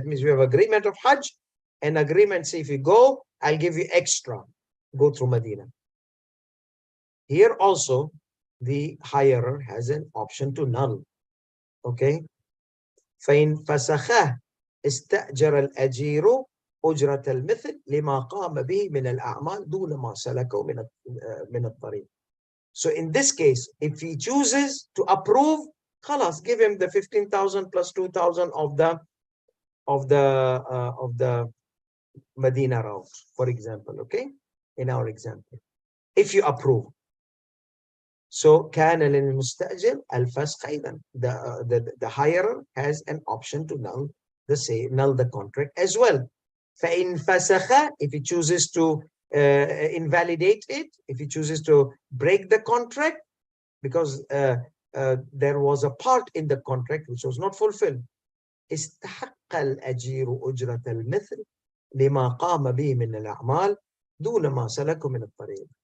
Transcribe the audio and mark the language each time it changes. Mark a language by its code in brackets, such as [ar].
[en] That means we have agreement of Hajj and agreement, say if you go, I'll give you extra, go through Medina. Here also, the hirer has an option to null, okay. [ar] فَإِنْ فَسَخَهُ استأجر الأجير أجرة المثل لما قام به من الأعمال دون ما سلكه من الطريق. [en] So in this case, if he chooses to approve, خلاص, give him the 15,000 plus 2,000 of the Medina route, for example, okay? In our example, if you approve. So [ar] كان للمستأجر الفسخ أيضا. [en] The hirer has an option to null the contract as well. [ar] فإن فسخ, [en] if he chooses to invalidate it, if he chooses to break the contract because there was a part in the contract which was not fulfilled, [ar] استحق الأجير أجرة المثل لما قام به من الأعمال دون ما سلكه من الطريق.